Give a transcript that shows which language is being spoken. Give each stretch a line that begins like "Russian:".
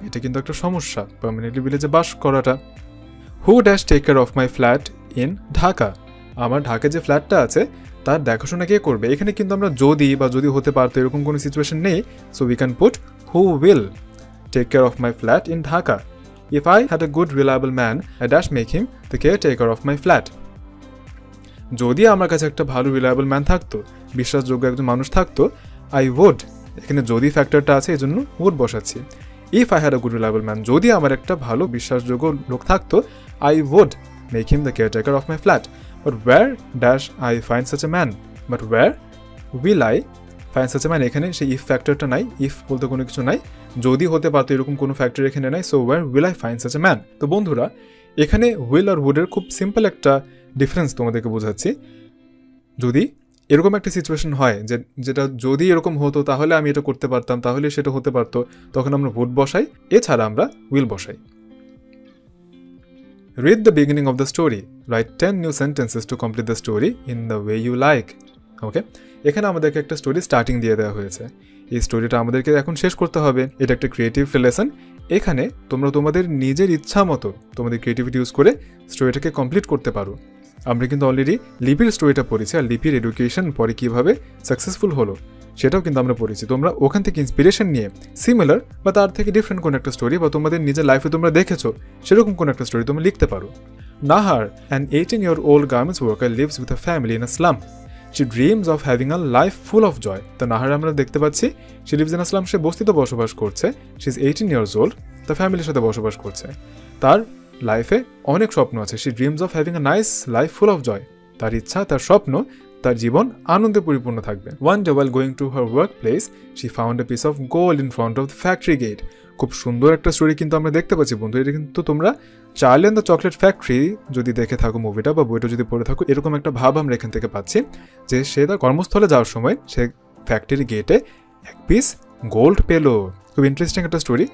Bangla: এটা কিন্তু একটা সমস্যা, পার্মানেন্টলি ভিলেজে বাস করাটা।
English: Who dash take care of my flat in Dhaka?
Bangla: আমার ঢাকায় যে ফ্ল্যাটটা আছে তার দেখাশোনা কে করবে? এখানে কিন্তু আমরা যদি হতে পারতো এরকম কোনো সিচুয়েশন নেই।
English: So we can put who will take care of my flat in Dhaka. If I had a good reliable man, I dash make him the caretaker of my flat.
Bangla: যদি আমার কাছে একটা ভালো রিলায়েবল ম্যান থাকতো, বিশ্বাসযোগ্য একজন মানুষ থাকতো,
English: I would,
Bangla: এখানে যদি ফ্যাক্টরটা আছে এই জন্য would বসাচ্ছি।
English: If I had a good reliable man,
Bangla: যদি আমার একটা ভালো বিশ্বাসযোগ্য লোক থাকতো,
English: I would make him the caretaker of my flat. But where dash I find such a man? But where will I find such a man?
Bangla: এখানে সেই if ফ্যাক্টরটা নাই, if বলতে কোনো কিছু নাই, যদি হতে পারতো এরকম কোনো ফ্যাক্টর এখানে নাই।
English: So where will I find such a man?
Bangla: তো বন্ধুরা এখানে will আর would এর খুব সিম্পল একটা ডিফারেন্স তোমাদেরকে বোঝাচ্ছি। যদি এরকম একটা সিচুয়েশন হয় যেটা যদি এরকম হতো তাহলে আমি এটা করতে পারতাম, তাহলে সেটা হতে পারতো, তখন আমরা would বসাই, এছাড়া আমরা will বসাই।
English: Read the beginning of the story. Write 10 new sentences to complete the story in the way you like.
Bangla: ওকে, এখানে আমাদেরকে একটা স্টোরি স্টার্টিং দিয়ে দেওয়া হয়েছে। এই স্টোরিটা আমাদেরকে এখন শেষ করতে হবে। এটা একটা ক্রিয়েটিভ লেসন। এখানে তোমরা তোমাদের নিজের ইচ্ছা মতো তোমাদের ক্রিয়েটিভিটি ইউজ করে স্টোরিটাকে কমপ্লিট করতে পারো। আমরা কিন্তু অলরেডি লিপির স্টোরিটা পড়েছি, আর লিপির এডুকেশন পরে কীভাবে সাকসেসফুল হলো সেটাও কিন্তু আমরা পড়েছি। তোমরা ওখান থেকে ইন্সপিরেশন নিয়ে সিমিলার বা তার থেকে ডিফারেন্ট কোনো একটা স্টোরি বা তোমাদের নিজের লাইফে তোমরা দেখেছো সেরকম কোনো একটা স্টোরি তোমরা লিখতে পারো।
English: Nahar, an 18-year-old garments worker, lives with a family in a slum. She dreams of having a life full of joy.
Bangla: তো নাহার আমরা দেখতে পাচ্ছি
English: she lives in a slum,
Bangla: সে বস্তিতে বসবাস করছে।
English: She is 18 years old,
Bangla: তার ফ্যামিলির সাথে বসবাস করছে। তার লাইফে অনেক স্বপ্ন আছে।
English: She dreams of having a nice life full of joy.
Bangla: তার ইচ্ছা, তার স্বপ্ন, তার জীবন আনন্দে পরিপূর্ণ থাকবে।
English: One day while going to her workplace, she found a piece of gold in front of the factory gate.
Bangla: খুব সুন্দর একটা স্টোরি কিন্তু আমরা দেখতে পাচ্ছি বন্ধু। এটা কিন্তু তোমরা Charlie and the chocolate factory যদি দেখে থাকো মুভিটা বা বইটা যদি পড়ে থাকো, এরকম একটা ভাব আমরা এখান থেকে পাচ্ছি যে সে তার কর্মস্থলে যাওয়ার সময় সে ফ্যাক্টরি গেটে এক পিস গোল্ড পেলো। খুব ইন্টারেস্টিং একটা স্টোরি।